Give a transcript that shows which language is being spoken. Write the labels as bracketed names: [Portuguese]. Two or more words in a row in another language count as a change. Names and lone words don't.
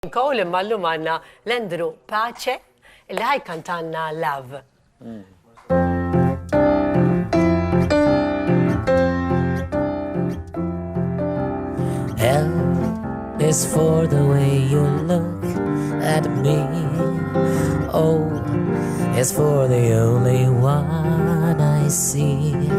[Maltese] Cole imma llum għandna l-Andrew Pace li ħajkantanna L.O.V.E. [English] L is for the way you look at me. O is for the only one I see.